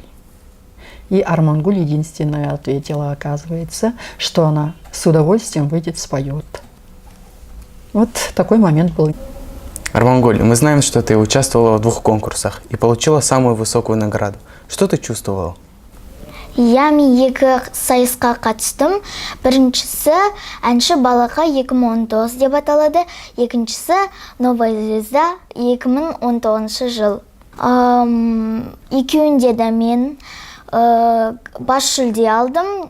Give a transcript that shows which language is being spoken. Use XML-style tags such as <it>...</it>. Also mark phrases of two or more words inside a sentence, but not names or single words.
<ru>И Армангуль единственная ответила, оказывается, что она с удовольствием выйдет, споет. Вот такой момент был. Армангуль, мы знаем, что ты участвовала в 2 конкурсах и получила самую высокую награду. Что ты чувствовала?</ru> <kk>Я екі сайысқа қатыстым. Біріншісі «Әнші Балақай» 2019 деп аталады. Екіншісі «Новая звезда» 2019 жыл. Екеуінде де мен бас жүлде алдым.</kk>